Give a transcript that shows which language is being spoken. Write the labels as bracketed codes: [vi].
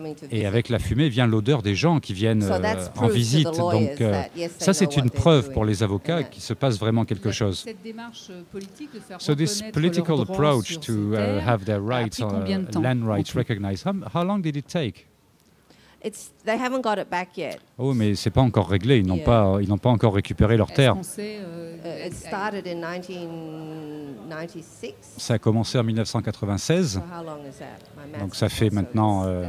[fr] Et avec la fumée vient l'odeur des gens qui viennent en visite. Donc ça, c'est une preuve pour les avocats qu'il se passe vraiment quelque chose. Cette démarche politique de faire [en] So this political approach to have their rights, land rights recognized, how long did it take? They haven't got it back yet. [fr] Oh, mais c'est pas encore réglé. Ils n'ont pas encore récupéré leurs terres. [en] It started in 1996. [fr] Ça a commencé en 1996. [en] So how long is that? [fr] Donc ça fait maintenant